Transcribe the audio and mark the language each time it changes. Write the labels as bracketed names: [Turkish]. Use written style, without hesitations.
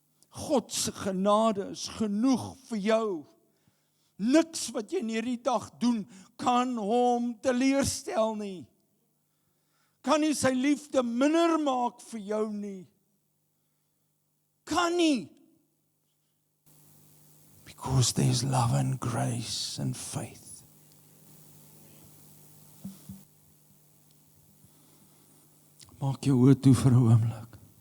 [Afrikaans] God se genade is genoeg vir jou. Niks wat jy in hierdie dag doen, kan hom teleurstel nie. Kan nie sy liefde minder maak vir jou nie. Kan nie. [English] Because there is love and grace and faith. [Afrikaans] Maak jou oë toe vir 'n oomblik.